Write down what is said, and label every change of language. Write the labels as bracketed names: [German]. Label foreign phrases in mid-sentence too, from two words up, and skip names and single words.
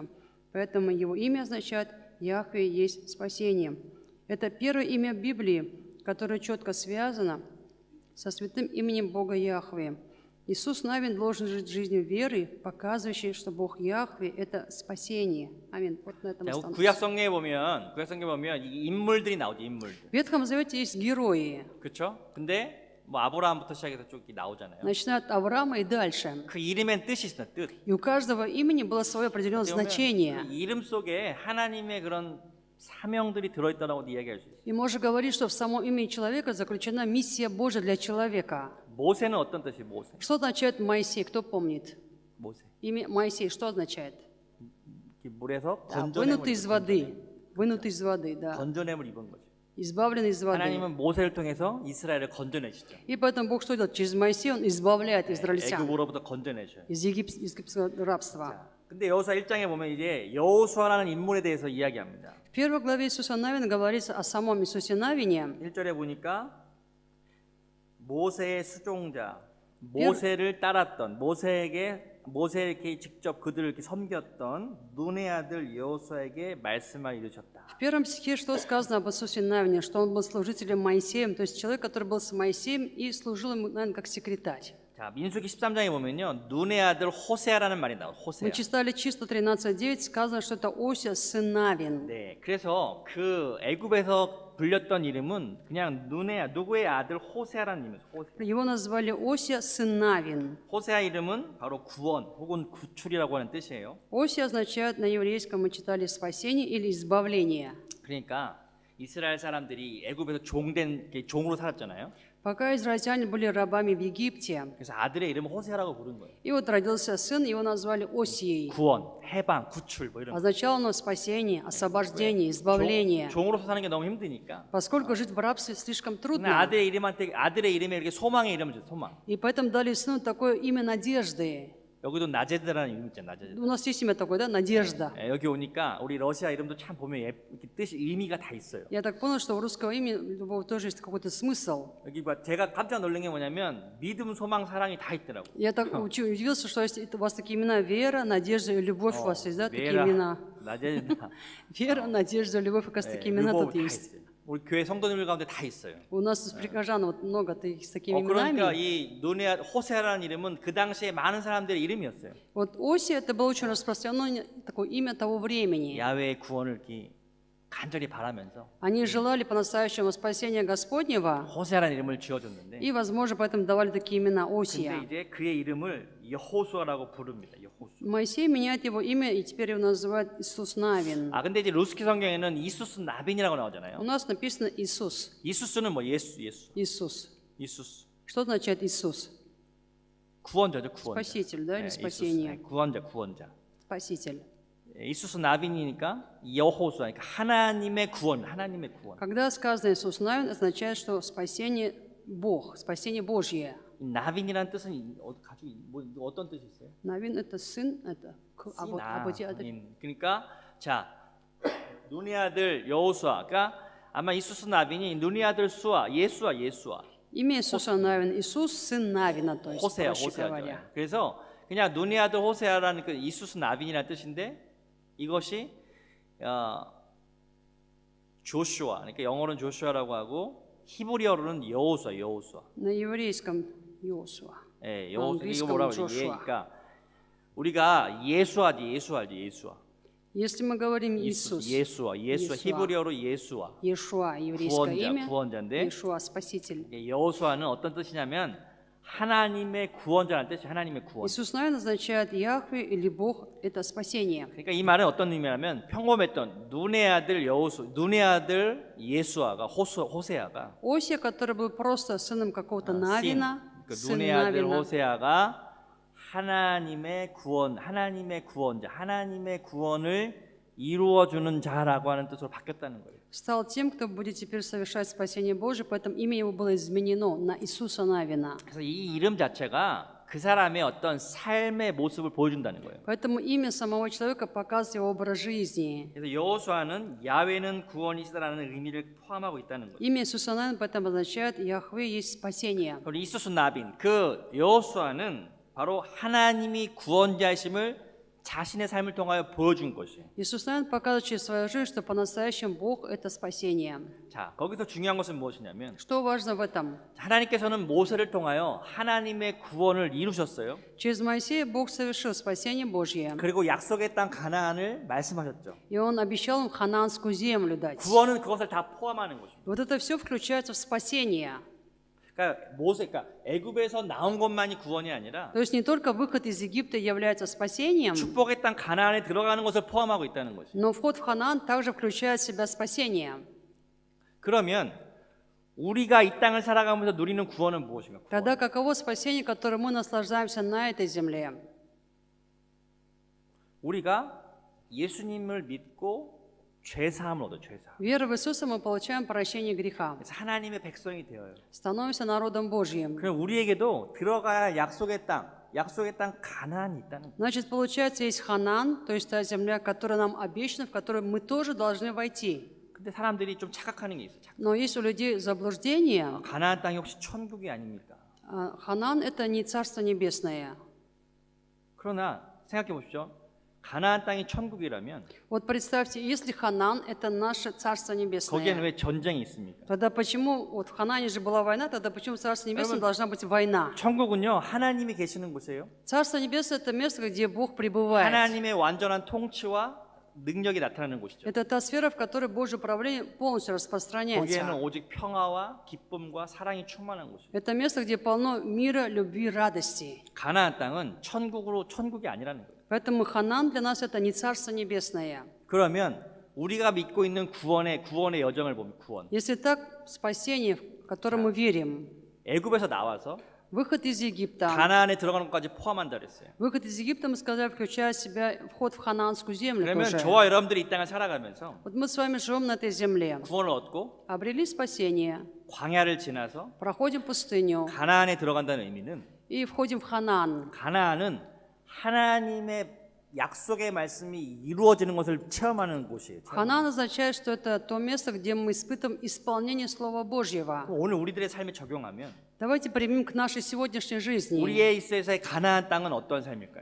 [Russian] Поэтому его имя означает «Яхве есть спасение». Это первое имя в Библии, которое четко связано со святым именем Бога Яхве. Иисус Навин должен жить жизнью веры, показывающей, что Бог Яхве – это спасение. Аминь. Вот на этом [Korean] 자, [Russian] остановимся. [Korean] 구약성경에 보면 이 인물들이 나오죠, 인물들. [Russian] В Ветхом Завете есть герои, [Korean] 그렇죠? 근데 뭐 아브라함부터 시작해서 쭉 이렇게 나오잖아요. [Russian] начиная от Авраама и дальше. [Korean] 그 이름엔 뜻이 있어, 뜻. [Russian] И у каждого имени было свое определенное [Korean] 어떻게 보면 [Russian] значение. [Korean] 그 이름 속에 하나님의 그런 사명들이 들어있다고 이야기할 수 있어요. [Russian] И можно говорить, что в самом имени человека заключена миссия Божья для человека. [Korean] 모세는 어떤 뜻이에요? 모세. [Russian] Что означает Моисей? Кто помнит? [Korean] 모세. [Russian] Имя Моисей что означает? [Korean] 이렇게 물에서 [Russian] Да, [Korean] 건져냄을 [Russian] вынутый из [Korean] 입은 [Russian] воды. Вынутый из воды, да. [Korean] 건져냄을 입은 거죠. [Russian] Избавленный из воды. [Korean] 하나님은 모세를 통해서 이스라엘을 건져내시죠. [Russian] И поэтому Бог что делает? Через Моисея Он избавляет израильтян [Korean] 애굽으로부터 건져내셔요. [Russian] из египетского рабства. [Korean] 자, 근데 여호수아 1장에 보면 이제 여호수아라는 인물에 대해서 이야기합니다. [Russian] В первой главе Иисуса Навина говорится о самом Иисусе Навине. [Korean] 1절에 보니까 모세의 수종자, 모세를 따랐던 모세에게 직접 그들을 이렇게 섬겼던 눈의 아들 여호수아에게 말씀을 이루셨다. В первом стихе что сказано об Иисусе Навине? Что он был служителем Моисеем, то есть человек, который был с Моисеем и служил ему, наверное, как секретарь. 자, 민수기 13장에 보면요. 눈의 아들 호세아라는 말이 나와요. 호세아. [Russian] Мы читали числа 13:9, сказано, что это Осия, сын Навин. [Korean] 네, 그래서 그 애굽에서 불렸던 이름은 그냥 누구의 아들 호세아라는 이름이에요. 호세아. [Russian] Его назвали Осия, сын Навин. [Korean] 호세아 이름은 바로 구원 혹은 구출이라고 하는 뜻이에요. [Russian] Осия означает на еврейском, мы читали, спасение или избавление. [Korean] 그러니까 이스라엘 사람들이 애굽에서 종으로 살았잖아요. [Russian] Пока израильтяне были рабами в Египте, [Korean] 그래서 아들의 이름을 호세아라고 부른 거예요. [Russian] и вот родился сын, его назвали Осией. [Korean] 구원, 해방, 구출 뭐 이런 거. [Russian] Означало оно спасение, освобождение, избавление. [Korean] 종으로서 사는 게 너무 힘드니까. [Russian] Поскольку жить в рабстве слишком [Korean] 근데 [Russian] трудно, [Korean] 아들의 이름에 이렇게 소망의 이름을 줬어요. 소망. [Russian] и поэтому дали сыну такое имя надежды. [Korean] 여기도 나제드라는 이름 있잖아요. 나제드. [Russian] У нас есть имя такое, да, Надежда. [Korean] 여기 오니까 우리 러시아 이름도 참 보면 이렇게 뜻이 의미가 다 있어요. [Russian] Я так понял, что у русского имени любого тоже есть какой-то смысл. [Korean] 여기 봐, 제가 깜짝 놀란 게 뭐냐면 믿음, 소망, 사랑이 다 있더라고. [Russian] Я так удивился, что есть у вас такие имена: вера, надежда и любовь. У вас есть, да, такие 베라, имена? 나제드, Вера, надежда, любовь, оказывается, такие имена 르보 тут [Korean] 다 [Russian] есть. [Korean] 있어요. 우리 교회 성도님들 가운데 다 있어요. [Russian] У нас из прихожан вот много таких с такими [Korean] 그러니까 [Russian] именами. [Korean] 이 호세아라는 이름은 그 당시에 많은 사람들의 이름이었어요. [Russian] Вот Оси это было очень распространенное такое имя того времени. [Korean] 야훼의 구원을 이렇게 간절히 바라면서 [Russian] Они желали по-настоящему спасения Господнего, [Korean] 호세아라는 이름을 지어줬는데, [Russian] и, возможно, поэтому давали такие имена [Korean] 근데 [Russian] Осия. [Korean] 이제 그의 이름을 여호수아라고 부릅니다. 여호수. [Russian] Моисей меняет его имя, и теперь его называют Иисус Навин. [Korean] 근데 이제 루스키 성경에는 이수스 나빈이라고 [Russian] У [Korean] 나오잖아요. [Russian] нас написано Иисус. [Korean] 이수스는 뭐 예수. [Russian] Иисус. [Korean] 이수스. [Russian] Что означает Иисус? [Korean] 구원자죠, 구원자. [Russian] Спаситель, да, или [Korean] 이수스. [Russian] спасение? [Korean] 구원자. [Russian] Спаситель. [Korean] 이수스 나빈이니까 여호수아, 그러니까 하나님의 구원. [Russian] Когда сказано Иисус Навин, означает, что спасение Бог, спасение Божье. [Korean] 이 나빈이라는 뜻은 가지고 어떤 뜻이 있어요? [Russian] Навин это сын, это [Korean] 아버지 아들. 그러니까 자 눈의 아들 여호수아가 아마 이수스 나빈이 눈의 아들 수아 예수아. [Russian] Имя Иисуса Навин. Иисус сын Навина, то есть, проще [Korean] 호세아죠. [Russian] говоря. [Korean] 그래서 그냥 눈의 아들 호세아라는 그 이수스 나빈이라는 뜻인데 이것이 조슈아, 그러니까 영어로는 조슈아라고 하고 히브리어로는 여호수아. На еврейском Иосуа. 예, 어, 이거 그리스도 뭐라고 조슈아. 그러니까 우리가 예수아. [Russian] Если мы говорим Иисус, [Korean] 예수아. 예수아. 히브리어로 예수아. [Russian] Иешуа, еврейское имя, [Korean] 구원자인데 [Russian] Иешуа, Спаситель. [Korean] 여호수아는 어떤 뜻이냐면 하나님의 구원자라는 뜻이 하나님의 구원. [Russian] Иисус Навин означает Яхве или Бог, это спасение. [Korean] 그러니까 이 말은 어떤 의미냐면 평범했던 눈의 아들 예수아가 호세아가 [Russian] Осия, который был просто сыном какого-то Навина, [Korean] 그 [Russian] сын [Korean] 눈의 아들 [Russian] Навина, [Korean] 호세아가 하나님의 구원자, 하나님의 구원을 이루어주는 자라고 하는 뜻으로 바뀌었다는 거예요. [Russian] стал тем, кто будет теперь совершать спасение Божие, поэтому имя его было изменено на Иисуса Навина. [Korean] 그래서 이 이름 자체가 그 사람의 어떤 삶의 모습을 보여준다는 거예요. [Russian] Поэтому имя самого человека показывает его образ жизни. [Korean] 그래서 여호수아는 야훼는 구원이시다라는 의미를 포함하고 있다는 거예요. [Russian] Имя Иисуса Навин поэтому означает Яхве есть спасение. [Korean] 그리고 이수스 나빈, 그 여호수아는 바로 하나님이 구원자이심을 자신의 삶을 통하여 보여준 것이에요. [Russian] Иисус Навин показывает через свою жизнь, что по-настоящему Бог – это спасение. [Korean] 자, 거기서 중요한 것은 무엇이냐면 [Russian] Что важно в этом? [Korean] 하나님께서는 모세를 통하여 하나님의 구원을 이루셨어요. [Russian] Через Моисея Бог совершил спасение Божье. [Korean] 그리고 약속의 땅 가나안을 말씀하셨죠. [Russian] И Он обещал им ханаанскую землю дать. [Korean] 구원은 그것을 다 포함하는 것입니다. [Russian] Вот это все включается в спасение. [Korean] 그러니까 애굽에서 나온 것만이 구원이 아니라 [Russian] То есть не только выход из Египта является спасением, [Korean] 축복의 땅 가나안에 들어가는 것을 포함하고 있다는 것이죠. [Russian] но вход в Ханаан также включает в себя спасение. [Korean] 그러면 우리가 이 땅을 살아가면서 누리는 구원은 무엇인가? [Russian] Тогда каково спасение, которым мы наслаждаемся на этой земле? [Korean] 우리가 예수님을 믿고 죄 사함을 얻어 죄 사함. [Russian] Верой в Иисуса мы получаем прощение греха, [Korean] 그래서 하나님의 백성이 되어요. [Russian] становимся народом Божьим. [Korean] 그럼 우리에게도 들어가야 약속의 땅 가나안이 있다는 거예요. [Russian] Значит, получается, есть Ханаан, то есть та земля, которая нам обещана, в которую мы тоже должны войти. [Korean] 근데 사람들이 좀 착각하는 게 있어요. [Russian] Но есть у людей заблуждение. [Korean] 가나안 땅이 혹시 천국이 아닙니까? [Russian] Ханаан – это не Царство Небесное. [Korean] 그러나 생각해 보십시오. 가나안 땅이 천국이라면 [Russian] Вот представьте, если Ханаан – это наше Царство [Korean] 거기에는 [Russian] Небесное, [Korean] 왜 전쟁이 있습니까? [Russian] тогда почему, вот в Ханаане же была война, тогда почему в Царстве Небесном должна быть война? [Korean] 천국은요 하나님이 계시는 곳이에요. [Russian] Царство Небесное – это место, где Бог пребывает. [Korean] 하나님의 완전한 통치와 능력이 나타나는 곳이죠. [Russian] Это та сфера, в которой Божье управление полностью [Korean] 거기에는 [Russian] распространяется. [Korean] 오직 평화와 기쁨과 사랑이 충만한 곳이에요. [Russian] Это место, где полно мира, любви, радости. [Korean] 가나안 땅은 천국이 아니라는 거예요. [Russian] Поэтому Ханаан для нас – это не Царство Небесное. [Korean] 그러면 우리가 믿고 있는 구원의 여정을 보면 구원. [Russian] Если так, спасение, в которое мы верим, [Korean] 애굽에서 나와서 [Russian] Выход из Египта. [Korean] 가나안에 들어가는 것까지 포함한다 그랬어요. [Russian] Выход из Египта, мы сказали, включает в себя вход в ханаанскую землю [Korean] 그러면 [Russian] тоже. [Korean] 저와 여러분들이 이 땅을 살아가면서 [Russian] Вот мы с вами живем на этой земле, [Korean] 구원을 얻고 [Russian] обрели спасение, [Korean] 광야를 지나서 [Russian] проходим пустыню [Korean] 가나안에 들어간다는 의미는 [Russian] и входим в Ханаан. [Korean] 가나안은 하나님의 약속의 말씀이 이루어지는 것을 체험하는 곳이에요. [Russian] Ханаан означает, что это то место, где мы испытываем исполнение Слова Божьего. [Korean] 오늘 우리들의 삶에 적용하면 [Russian] Давайте примем к нашей сегодняшней жизни. [Korean] 우리의 있어서의 가나안 땅은 어떤 삶일까요?